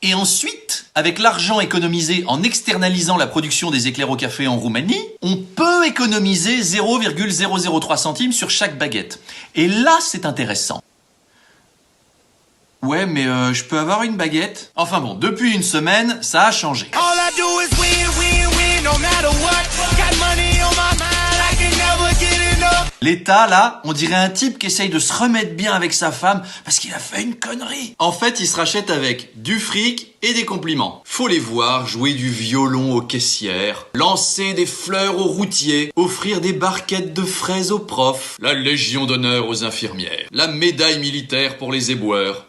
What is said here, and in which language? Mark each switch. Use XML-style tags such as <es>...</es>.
<fr>Et ensuite, avec l'argent économisé en externalisant la production des éclairs au café en Roumanie, on peut économiser 0,003 centimes sur chaque baguette. Et là, c'est intéressant. Ouais, mais je peux avoir une baguette ? Enfin bon, depuis une semaine, ça a changé.</fr> <en>All I do is win, win, win, no matter what. Got money on my mind, I can never get enough.</en> <fr>L'État, là, on dirait un type qui essaye de se remettre bien avec sa femme parce qu'il a fait une connerie. En fait, il se rachète avec du fric et des compliments. Faut les voir jouer du violon aux caissières, lancer des fleurs aux routiers, offrir des barquettes de fraises aux profs, la Légion d'honneur aux infirmières, la médaille militaire pour les éboueurs.</fr>